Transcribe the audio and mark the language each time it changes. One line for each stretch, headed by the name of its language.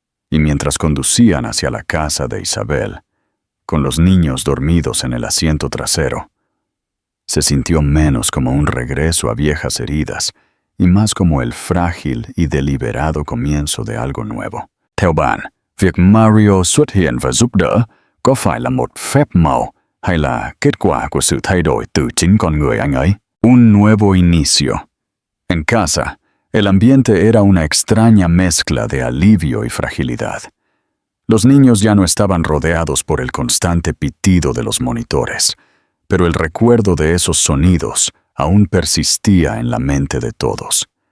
Spanish: Y mientras conducían hacia la casa de Isabel, con los niños dormidos en el asiento trasero, se sintió menos como un regreso a viejas heridas y más como el frágil y deliberado comienzo de algo nuevo.
Vietnamese: Theo bạn, việc Mario xuất hiện và giúp đỡ có phải là một phép màu hay là kết quả của sự thay đổi từ chính con người anh ấy?
Spanish: Un nuevo inicio. En casa, el ambiente era una extraña mezcla de alivio y fragilidad. Los niños ya no estaban rodeados por el constante pitido de los monitores, pero el recuerdo de esos sonidos aún persistía en la mente de todos.